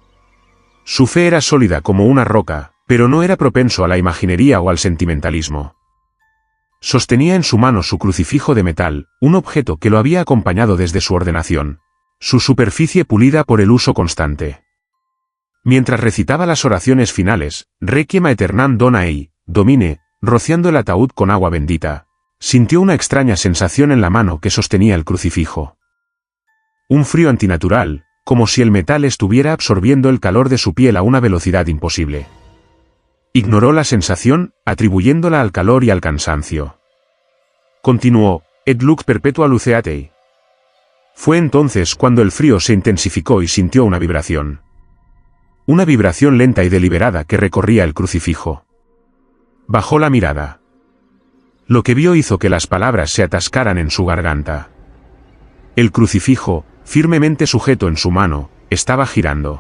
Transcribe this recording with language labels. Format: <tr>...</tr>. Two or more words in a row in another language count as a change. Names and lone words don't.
<es>Su fe era sólida como una roca, pero no era propenso a la imaginería o al sentimentalismo. Sostenía en su mano su crucifijo de metal, un objeto que lo había acompañado desde su ordenación, su superficie pulida por el uso constante. Mientras recitaba las oraciones finales,</es> <la>Requiem aeternam dona ei, Domine,</la> <es>rociando el ataúd con agua bendita, sintió una extraña sensación en la mano que sostenía el crucifijo. Un frío antinatural, como si el metal estuviera absorbiendo el calor de su piel a una velocidad imposible. Ignoró la sensación, atribuyéndola al calor y al cansancio. Continuó,</es> <la>et lux perpetua luceatei.</la> <es>Fue entonces cuando el frío se intensificó y sintió una vibración. Una vibración lenta y deliberada que recorría el crucifijo. Bajó la mirada. Lo que vio hizo que las palabras se atascaran en su garganta. El crucifijo, firmemente sujeto en su mano, estaba girando.</es>